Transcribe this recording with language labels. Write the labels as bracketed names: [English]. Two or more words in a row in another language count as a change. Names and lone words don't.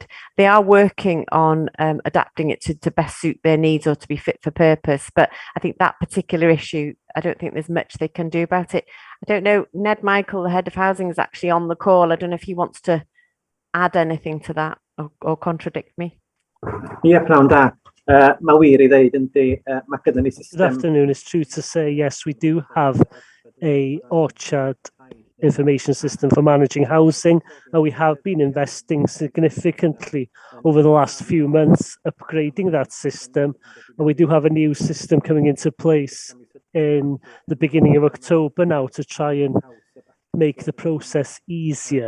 [English] They are working on adapting it to best suit their needs or to be fit for purpose. But I think that particular issue, I don't think there's much they can do about it. I don't know, Ned Michael, the head of housing, is actually on the call. I don't know if he wants to add anything to that or contradict me. [Welsh] Ie, pnawn da. Mae wir I ddeud yndi, mae gyda ni system. [English] Good afternoon. It's true to say, yes, we do have a Orchard information system for managing housing, and we have been investing significantly over the last few months upgrading that system, and we do have a new system coming into place in the beginning of October now to try and make the process easier.